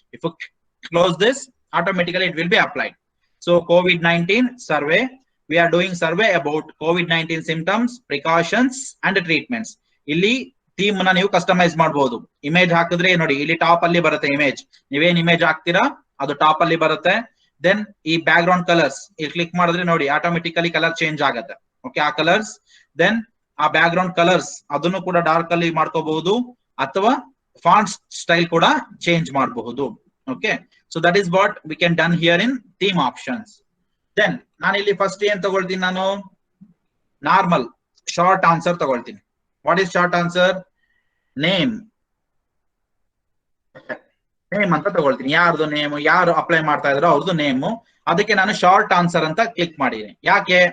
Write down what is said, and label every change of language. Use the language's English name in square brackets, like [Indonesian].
[English] If you close this, automatically it will be applied. So COVID-19 survey, we are doing survey about COVID-19 symptoms, precautions and treatments. [Kannada] ಇಲ್ಲಿ theme ನ ನೀವು customise ಮಾಡಬಹುದು. Image ಹಾಕಿದ್ರೆ ನೋಡಿ, ಇಲ್ಲಿ top ಅಲ್ಲಿ ಬರುತ್ತೆ ಇಮೇಜ್. ನೀವೇನ್ ಇಮೇಜ್ ಹಾಕ್ತೀರಾ ಅದು ಟಾಪ್ ಅಲ್ಲಿ ಬರುತ್ತೆ. ದೆನ್ ಈ ಬ್ಯಾಕ್ ಗ್ರೌಂಡ್ ಕಲರ್ಸ್ ಇಲ್ಲಿ ಕ್ಲಿಕ್ ಮಾಡಿದ್ರೆ ನೋಡಿ, ಆಟೋಮೆಟಿಕಲಿ ಕಲರ್ ಚೇಂಜ್ ಆಗುತ್ತೆ. ಓಕೆ, ಆ ಕಲರ್ಸ್. ದೆನ್ ಆ ಬ್ಯಾಕ್ ಗ್ರೌಂಡ್ ಕಲರ್ಸ್ ಅದನ್ನು ಕೂಡ ಡಾರ್ಕ್ ಅಲ್ಲಿ ಮಾಡ್ಕೋಬಹುದು, ಅಥವಾ ಫಾಂಟ್ ಸ್ಟೈಲ್ ಕೂಡ ಚೇಂಜ್ ಮಾಡಬಹುದು. [English] Okay, so that is what we can done here in theme options. [Kannada] Then ನಾನು ಇಲ್ಲಿ ಫಸ್ಟ್ ಏನ್ ತಗೊಳ್ತೀನಿ, ನಾನು ನಾರ್ಮಲ್ ಶಾರ್ಟ್ ಆನ್ಸರ್ ತಗೊಳ್ತೀನಿ. [English] What is short answer? [Kannada] Name ಅಂತ ತಗೊಳ್ತೀನಿ. ಯಾರ್ದು ನೇಮ್, ಯಾರು ಅಪ್ಲೈ ಮಾಡ್ತಾ ಇದ್ರೋ ಅವ್ರದ್ದು ನೇಮು. ಅದಕ್ಕೆ ನಾನು ಶಾರ್ಟ್ ಆನ್ಸರ್ ಅಂತ ಕ್ಲಿಕ್ ಮಾಡಿದೀನಿ. ಯಾಕೆ?